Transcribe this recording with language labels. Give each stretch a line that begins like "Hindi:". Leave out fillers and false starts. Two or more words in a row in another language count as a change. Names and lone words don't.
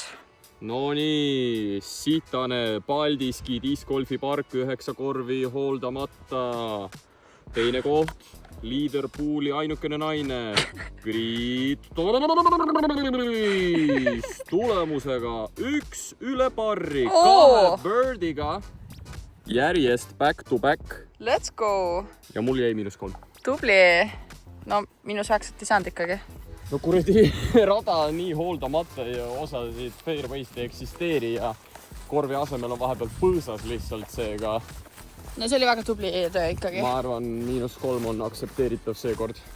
Estonian: No nii, sitane Paldiski discgolfipark, 9 korvi hooldamata. Teine koht, Leaderpooli ainukene naine. Grit. Tulemusega 1 üle parri, 2 birdiga. Järjest
English: back to back. Let's go!
Estonian: Ja mul jäi -3. Tubli! No -9 ei saanud ikkagi. No kuradi rada on nii hooldamata ja osasid fairway'st ei eksisteeri ja korvi asemel on vahepeal põõsas lihtsalt seega. No see oli väga tubli töö ikkagi. Ma arvan, -3 on aktsepteeritav seekord.